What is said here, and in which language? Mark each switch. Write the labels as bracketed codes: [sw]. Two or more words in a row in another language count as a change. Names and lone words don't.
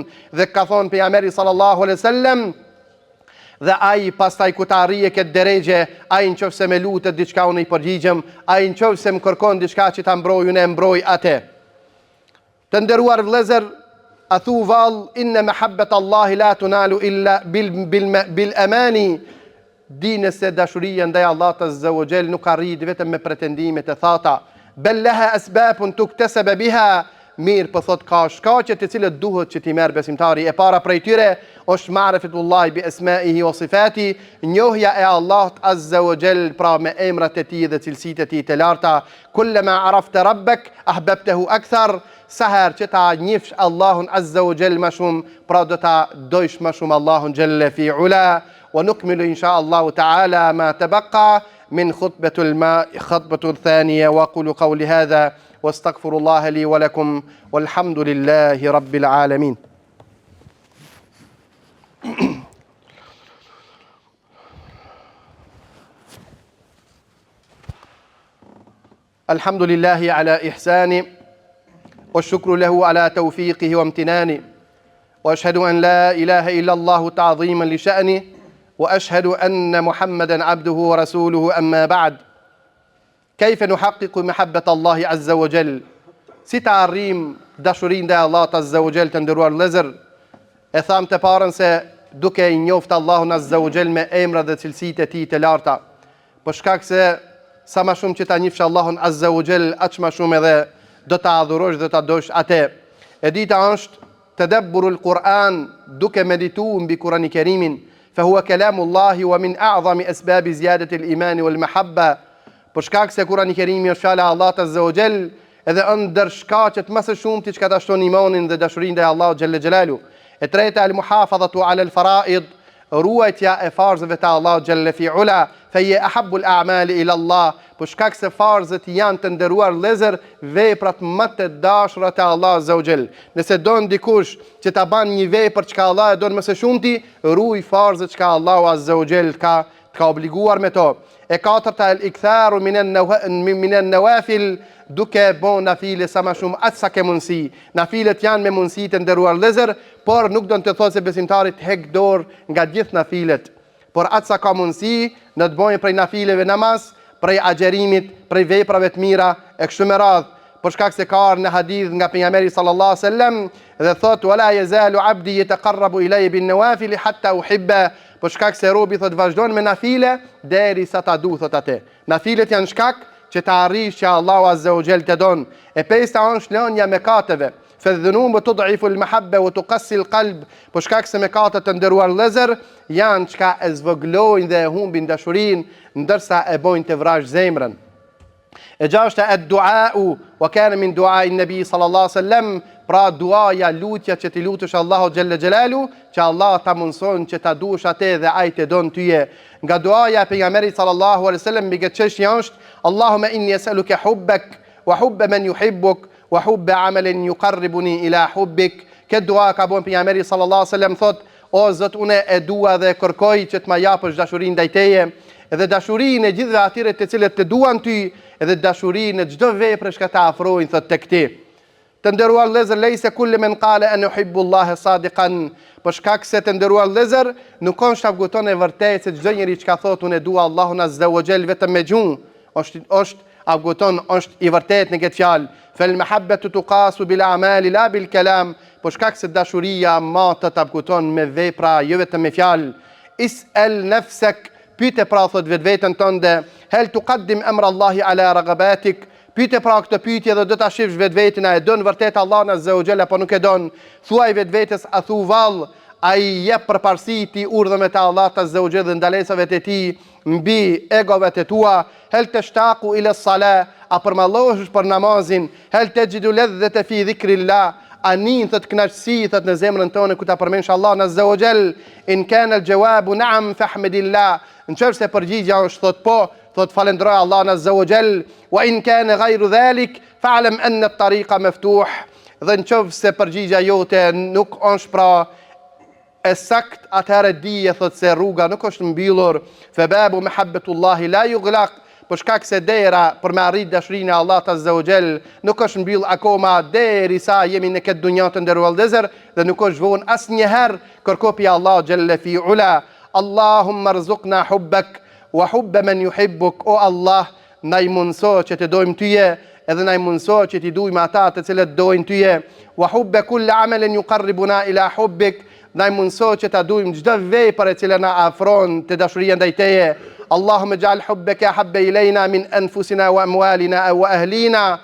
[sq] Dhe ka thonë pejgamberi [ar] صلى الله عليه وسلم, [sq] dhe ai pastaj ku të arrije këtë deregje, ai nëse më lutet diçka unë i përgjigjem, ai nëse më kërkon diçka që ta mbroj unë e mbroj atë. Të nderuar vëllezër, a thu vallë [ar] إن محبة الله لا تنال إلا بالأماني, [sq] dini se dashuria ndaj Allahut [ar] عز وجل [sq] nuk arrit vetëm me pretendime të thata. [ar] بل لها أسباب تكتسب بها, [sq] mirë po thot ka shkaqe të cilët duhet që ti merr besimtari. E para prej tyre është [ar] معرفة الله بأسمائه وصفاته, [sq] njohja e Allahut [ar] عز وجل [sq] pra me emrat e tij dhe cilësitë e tij të larta. [ar] كلما عرفت ربك أحببته أكثر, [sq] sa herë që ta njihsh Allahun [ar] عز وجل [sq] më shumë, pra do ta dojsh më shumë Allahun [ar] جل في علاه. ونكمل إن شاء الله تعالى ما تبقى من خطبة الثانية. وأقول قولي هذا واستغفر الله لي ولكم والحمد لله رب العالمين. الحمد لله على إحسانه والشكر له على توفيقه وامتنانه، وأشهد أن لا إله إلا الله تعظيما لشأنه، وأشهد أن محمدا عبده ورسوله. أما بعد، كيف نحقق محبة الله عز وجل؟ [sq] Si ta arrim dashurin dhe Allahut [ar] عز وجل [sq] të nderuar vëllezër? E tham të parën se duke i njoftë Allahun [ar] عز وجل [sq] me emra dhe cilësitë e tij të larta. Për shkak se sa më shumë që ta njihsh Allahun [ar] عز وجل, [sq] aq më shumë edhe do ta adhurosh dhe ta dosh atë. E dita është [ar] تدبر القرآن, [sq] duke medituar mbi Kur'anin e Kerimin. [ar] فهو كلام الله ومن أعظم أسباب زيادة الإيمان والمحبة. [sq] Për shkak se Kurani i Kerimi është fjala e Allahut [ar] عز وجل, [sq] edhe ndër shkaqet më së shumti që ka shton imanin dhe dashurinë ndaj Allahut [ar] جل جلاله. [sq] E treta [ar] المحافظة على الفرائض, [sq] ruajtja e farzëve të Allahut [ar] جل في علاه, فهي أحب الأعمال إلى الله. [sq] Për shkak se farzët janë të nderuar vëllezër, veprat më të dashura te Allahu [ar] عز وجل. [sq] Nëse don dikush që ta ban një vepër që Allah e don më së shumti, ruaj farzët që Allahu [ar] عز وجل [sq] ka obliguar me to. E katërta [ar] الإكثار من النوافل, [sq] duke bon nafile sa më shumë atë sa ke mundësi. Nafilet janë me mundësi të nderuar vëllezër, por nuk do të thotë se besimtari të heq dorë nga gjithë nafilet. Por atë sa ka mundësi, në të bojë prej nafileve namaz, prej agjerimit, prej veprave të mira e kështu me radhë. Për shkak se ka në hadith nga pejgamberi [ar] صلى الله عليه وسلم [sq] dhe thot [ar] ولا يزال عبدي يتقرب إلي بالنوافل حتى أحب. [sq] Për shkak se robi thot vazhdon me nafile derisa ta du thot atë. Nafilet janë shkak që ta arrish që Allahu [ar] عز وجل [sq] të don. E pesta është lënia mëkateve. [ar] فالذنوب تضعف المحبة وتقسي القلب. [sq] Për shkak se mëkatet të nderuar vëllezër janë çka e zvoglojnë dhe e humbin dashurinë, ndërsa e bojnë të vrash zemrën. E gjashta [ar] الدعاء، وكان من دعاء النبي صلى الله عليه وسلم, [sq] pra duaja, lutja që ti lutesh Allahu [ar] جل جلاله, [sq] që Allah ta mundson që ta duash atë dhe ai të don tyje. Nga duaja e pejgamberit [ar] صلى الله عليه وسلم [sq] mbi këtë çështje është [ar] اللهم إني أسألك حبك وحب من يحبك وحب عمل يقربني إلى حبك. [sq] Këtë dua ka bën pejgamberi [ar] صلى الله عليه وسلم, [sq] thot o Zot, unë e dua dhe kërkoj që të më japësh dashurinë ndaj teje, edhe dashurinë e gjithëve atyre të cilët të duan ty, edhe dashurinë e çdo vepre që ta afrojnë thot tek ti. Të nderuar vëllezër, [ar] ليس كل من قال أنا أحب الله صادقا. [sq] Për shkak se të nderuar vëllezër, nuk është shkakton e vërtetë se çdo njeri që ka thotë unë dua Allahun [ar] عز وجل [sq] vetëm me gjuhë, është i vërtetë në këtë fjalë. [ar] فالمحبة تقاس بالأعمال لا بالكلام. [sq] Për shkak se dashuria matet abguton me vepra, jo vetëm me fjalë. [ar] اسأل نفسك, [sq] pyete pra thot vetveten tënde, [ar] هل تقدم أمر الله على رغباتك. [sq] Pyete pra këtë pyetje dhe do ta shifsh vetveten, a e don vërtet Allahun [ar] عز وجل [sq] apo nuk e don? Thuaj vetvetes, a thu vallë, ai jep përparësi ti urdhëve të Allahut [ar] عز وجل [sq] dhe ndalesave të tij mbi egove të tua? [ar] هل تشتاق إلى الصلاة, [sq] a përmallohesh për namazin? [ar] هل تجد لذة في ذكر الله, [sq] a nin thot kënaqësi thot në zemrën tonë ku ta përmendsh Allahun [ar] عز وجل? إن كان الجواب نعم فاحمد الله, [sq] nëse përgjigjja është thot po, thot falenderoj Allahun [ar] عز وجل. وإن كان غير ذلك فاعلم أن الطريق مفتوح. [sq] Dhe nëse përgjigjja jote nuk është pra e sakt, atëherë dije thot se rruga nuk është mbyllur. [ar] فباب محبة الله لا يغلق, [sq] për shkak se dera për me arrit dashurinë e Allahut [ar] عز وجل [sq] nuk është mbyll akoma derisa jemi në këtë dunjë të nderuar vëllezër, dhe nuk është vonë asnjëherë kërkopi Allahu [ar] جل في علاه. اللهم ارزقنا حبك وحب من يحبك. [sq] O Allah, na i mundso që të dojmë tyje, edhe na i mundso që të dujmë ata të cilët dojnë tyje. [ar] وحب كل عمل يقربنا إلى حبك, [sq] na i mundëso që ta dujmë çdo vepër e cila na afron te dashuria ndaj teje. [ar] اللهم اجعل حبك أحب إلينا من أنفسنا وأموالنا وأهلنا.